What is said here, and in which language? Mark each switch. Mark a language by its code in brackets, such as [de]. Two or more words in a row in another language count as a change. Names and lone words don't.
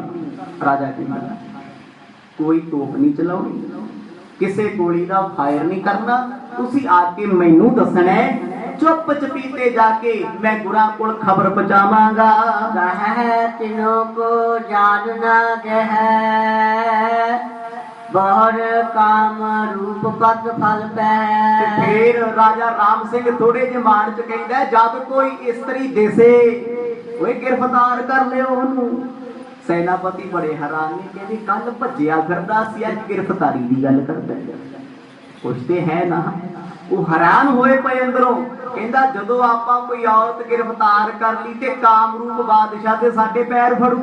[pa] ਰਾਜਾ ਕਹਿੰਦਾ ਕੋਈ ਤੋਪ ਨਹੀਂ ਚਲਾਉਣੀ, ਕਿਸੇ ਗੋਲੀ ਦਾ ਫਾਇਰ ਨਹੀਂ ਕਰਨਾ, ਤੁਸੀ ਆਕੇ ਮੈਨੂ ਦੱਸਣਾ ਹੈ। ਚੁੱਪ ਚਪੀਤੇ ਜਾਕੇ ਮੈਂ ਗੁਰਾਂ ਕੋਲ ਖ਼ਬਰ ਪਹੁੰਚਾਵਾਂਗਾ। [bra] कह तिनों को जानना गह, बहुर काम रूप पद फल पै। [pa] ਫਿਰ ਰਾਜਾ ਰਾਮ ਸਿੰਘ ਥੋੜ੍ਹੇ ਜੇ ਮਾਣ ਚ ਕਹਿੰਦਾ ਜਦ ਕੋਈ ਇਸਤਰੀ ਦਿਸੇ ਓਏ ਗ੍ਰਿਫ਼ਤਾਰ ਕਰ ਲਿਓ ਓਨੂ। ਸੈਨਾਪਤੀ ਬੜੇ ਹੈਰਾਨ ਨੇ ਕਹਿੰਦੇ ਕੱਲ੍ਹ ਭੱਜਿਆ ਫਿਰਦਾ ਸੀ, ਅੱਜ ਗ੍ਰਿਫ਼ਤਾਰੀ ਦੀ ਗੱਲ ਕਰਦਾ ਹੈ। ਕੁਛ ਤੇ ਹੈ ਨਾ। ਵੋ ਹੈਰਾਨ ਹੋਏ ਪੇ ਅੰਦਰੋਂ, ਕਹਿੰਦਾ ਜਦੋਂ ਆਪਾਂ ਕੋਈ ਔਰਤ ਗ੍ਰਿਫ਼ਤਾਰ ਕਰ ਲੀ ਤੇ ਕਾਮਰੂਪ ਬਾਦਸ਼ਾਹ ਤੇ ਸਾਡੇ ਪੈਰ ਫੜੂ।